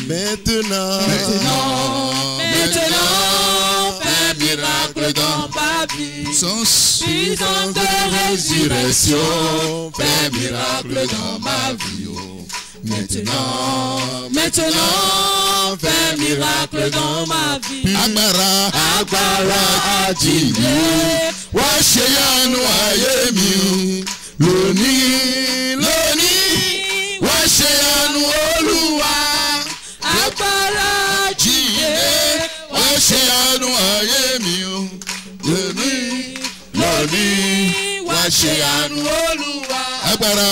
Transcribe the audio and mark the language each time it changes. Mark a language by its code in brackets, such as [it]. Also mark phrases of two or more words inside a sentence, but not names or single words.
[fr] Maintenant, fais miracle dans ma vie. Puissance de résurrection, fais miracle dans ma vie. Maintenant, fais miracle dans ma vie. [yo] Agbára àjíǹde, washeyanu ayé mi. Lónìí, washeyanu Olúwa. Agbára àjíǹde, washeyanu ayé mi. Lónìí, washeyanu Olúwa. Agbára